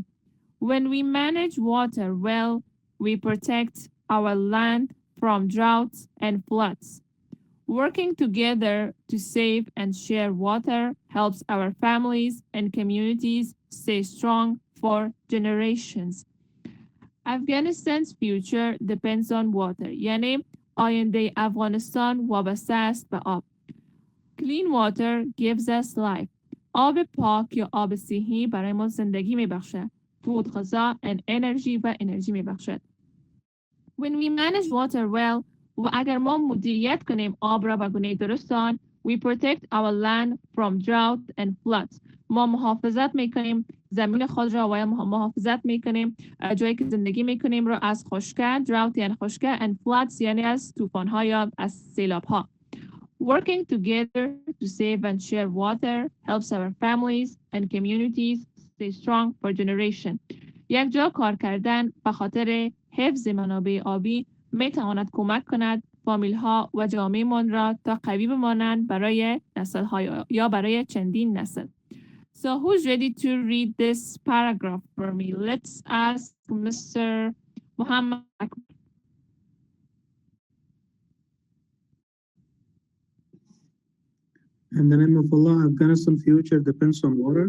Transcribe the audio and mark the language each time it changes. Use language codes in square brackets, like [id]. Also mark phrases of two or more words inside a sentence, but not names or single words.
[en] When we manage water well, we protect our land from droughts and floods. Working together to save and share water helps our families and communities stay strong for generations. Afghanistan's future depends on water. [fa] یعنی آینده افغانستان وابسته است به آب. [en] Clean water gives us life. [fa] آب پاک یا آب صحی برای ما زندگی میبخشد. Food غذا [en] and energy [fa] و انرژی میبخشد. [en] When we manage water well, [fa] و اگر ما مدیریت کنیم آب را به گونه درستان, [en] we protect our land from drought and floods. [fa] ما محافظت میکنیم زمین خود را و محافظت میکنیم جایی که زندگی میکنیم را از خشکه, drought یعنی خشکه, [en] and floods [fa] یعنی از طوفان‌ها یا از سیلاب‌ها. [en] Working together to save and share water helps our families and communities stay strong for generation. [fa] یک جا کار کردن به خاطر حفظ منابع آبی می تواند کمک کند فامیل ها و جامعه من را تا قوی بمانند برای نسل های یا برای چندین نسل. [en] So who's ready to read this paragraph for me? Let's ask Mr. Muhammad Akbar. In the name of Allah, Afghanistan's future depends on water.